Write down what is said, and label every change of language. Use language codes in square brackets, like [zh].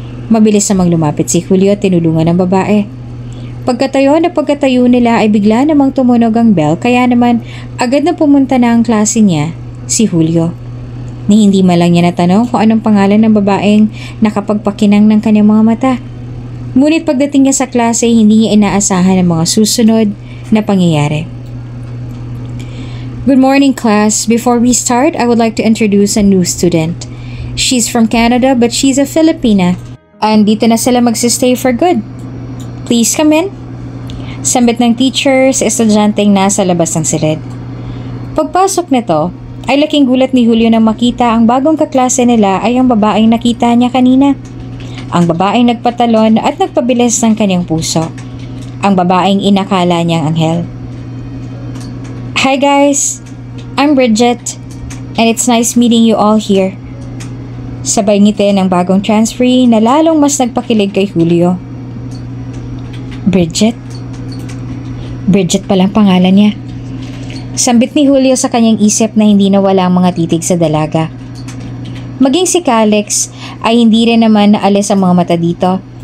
[tl] Mabilis namang lumapit si Julio at tinulungan ng babae. Pagkatayo nila ay bigla namang tumunog ang bell kaya naman agad na pumunta na ang klase niya, si Julio. Ni hindi man lang niya natanong kung anong pangalan ng babaeng nakapagpakinang ng kanyang mga mata. Ngunit pagdating niya sa klase hindi niya inaasahan ang mga susunod na pangyayari. [en] Good morning, class. Before we start, I would like to introduce a new student. She's from Canada but she's a Filipina. And [tl] dito na sila magsistay [en] for good. Please come in. [tl] Sambit ng teacher sa estudyanteng nasa labas ng silid. Pagpasok nito, ay laking gulat ni Julio nang makita ang bagong kaklase nila ay ang babaeng nakita niya kanina. Ang babaeng nagpatalon at nagpabilis ng kanyang puso. Ang babaeng inakala niyang anghel. [en] Hi guys, I'm Bridget and it's nice meeting you all here. [tl] Sabay ngiti ng bagong transferee na lalong mas nagpakilig kay Julio. Bridget? Bridget palang pangalan niya. Sambit ni Julio sa kanyang isip na hindi nawala ang mga titig sa dalaga. Maging si Calix ay hindi rin naman naalis ang mga mata dito.